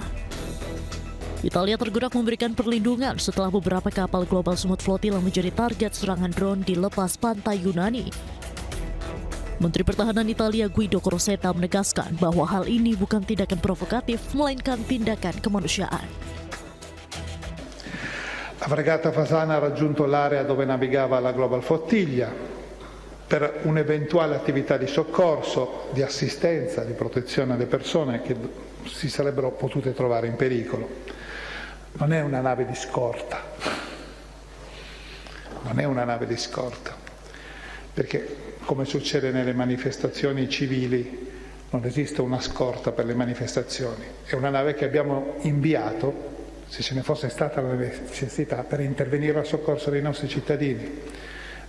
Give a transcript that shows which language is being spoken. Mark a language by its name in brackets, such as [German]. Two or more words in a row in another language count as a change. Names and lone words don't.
[Indonesian] Italia tergerak memberikan perlindungan setelah beberapa kapal Global Smooth Flotilla menjadi target serangan drone di lepas pantai Yunani. Menteri Pertahanan Italia Guido Crocetta menegaskan bahwa hal ini bukan tindakan provokatif, melainkan tindakan kemanusiaan. [Italian] La fregata Fasana ha raggiunto l'area dove navigava la Global Flotilla per un'eventuale attività di soccorso, di assistenza, di protezione alle persone che si sarebbero potute trovare in pericolo. Non è una nave di scorta, non è una nave di scorta, perché come succede nelle manifestazioni civili non esiste una scorta per le manifestazioni, è una nave che abbiamo inviato, se ce ne fosse stata la necessità, per intervenire al soccorso dei nostri cittadini.